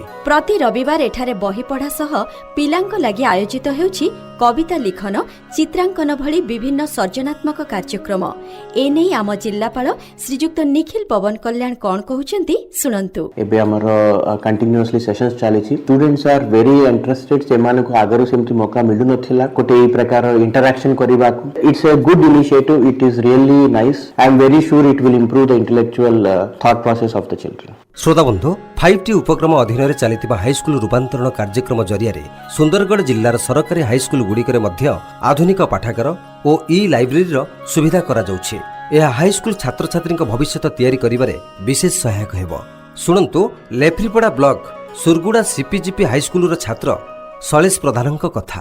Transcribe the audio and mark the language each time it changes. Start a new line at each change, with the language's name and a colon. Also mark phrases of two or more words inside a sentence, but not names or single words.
Odia: ପ୍ରତି ରବିବାର ଏଠାରେ ବହି ପଢ଼ା ସହ ପିଲାଙ୍କ ଲାଗି ଆୟୋଜିତ ହେଉଛି କବିତା ଲିଖନ, ଚିତ୍ରାଙ୍କନ ଭଳି ବିଭିନ୍ନ ସର୍ଜନାତ୍ମକ କାର୍ଯ୍ୟକ୍ରମ। ଏଣେ ଆମ ଜିଲ୍ଲାପାଳ ଶ୍ରୀଯୁକ୍ତ ନିଖିଲ ପବନ କଲ୍ୟାଣ କଣ କହୁଛନ୍ତି ଶୁଣନ୍ତୁ। ଏବେ ଆମର
English: continuously sessions
Odia: चालिछि।
English: Students are very interested.
Odia: ସେମାନଙ୍କୁ ଆଗରୁ ସେମିତି ମୌକା ମିଳୁ ନଥିଲା କୋଉଠି ଏ ପ୍ରକାର ଇଣ୍ଟରାକସନ କରିବା।
English: It's a good initiative. It is really nice. I am very sure it will improve the intellectual thought process of the children.
Odia: ଶ୍ରୋତା ବନ୍ଧୁ, 5T ଉପକ୍ରମ ଅଧୀନ ରେ ଚାଲିଥିବା ହାଇସ୍କୁଲ ରୂପାନ୍ତରଣ କାର୍ଯ୍ୟକ୍ରମ ଜରିଆ ରେ ସୁନ୍ଦରଗଡ଼ ଜିଲ୍ଲାର ସରକାରୀ ହାଇସ୍କୁଲ ଗୁଡ଼ିକରେ ମଧ୍ୟ ଆଧୁନିକ ପାଠାଗାର ଆଉ ଇ ଲାଇବ୍ରେରୀ ର ସୁବିଧା କରା ଯାଉଛି। ଏହା ହାଇସ୍କୁଲ ଛାତ୍ର ଛାତ୍ରୀ ଭବିଷ୍ୟତ ତିଆରି କରିବାରେ ବିଶେଷ ସହାୟକ ହେବ। ଶୁଣନ୍ତୁ ଲେଫ୍ରୀପଡ଼ା ବ୍ଲକ ସୁରଗୁଡ଼ା ସିପିଜିପି ହାଇସ୍କୁଲ ର ଛାତ୍ର ସଲେଶ ପ୍ରଧାନଙ୍କ କଥା।